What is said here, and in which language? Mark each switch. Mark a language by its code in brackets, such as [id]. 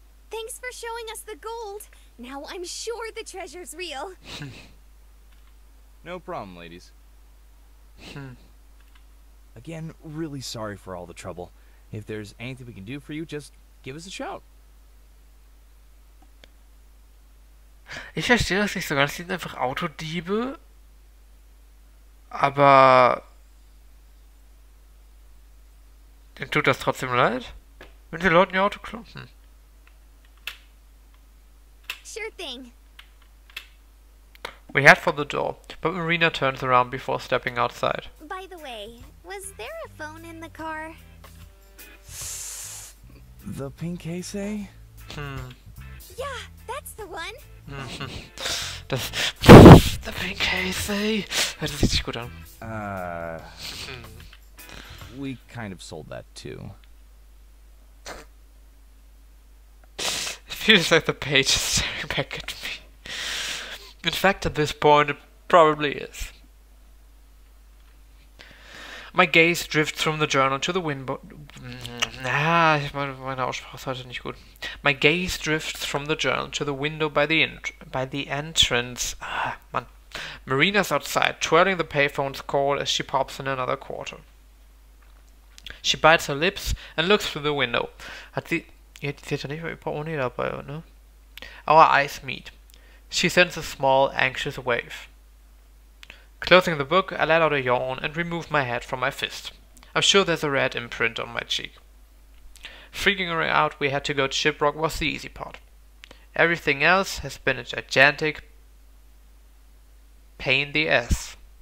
[en] Thanks for showing us the gold. Now I'm sure the treasure's real. No problem, ladies. Again, really sorry for all the trouble. If there's anything we can do for you, just give us a shout. [de] Ich verstehe das nicht so ganz. Die sind einfach Autodiebe. Aber... Denen tut das trotzdem leid? Wenn die Leute ihr Auto klauen? [en] Sure thing. We head for the door, but Marina turns around before stepping outside. By the way, was there a phone in the car? The pink case, eh? Yeah, that's the one. Das... The pink case, ey. [de] Hört sich richtig gut an. [en] We kind of sold that too. It feels like the page is staring back at me. In fact, at this point, it probably is. My gaze drifts from the journal to the window. [de] Meine Aussprache ist heute nicht gut. [en] My gaze drifts from the journal to the window by the entrance. Man. Marina's outside, twirling the payphone's cord as she pops in another quarter. She bites her lips and looks through the window. [de] Sie hat ja nicht mal Portemonnaie dabei, ne? [en] Our eyes meet. She sends a small, anxious wave. Closing the book, I let out a yawn and remove my head from my fist. I'm sure there's a red imprint on my cheek. Freaking her out we had to go to Shipwreck was the easy part. Everything else has been a gigantic pain in the ass.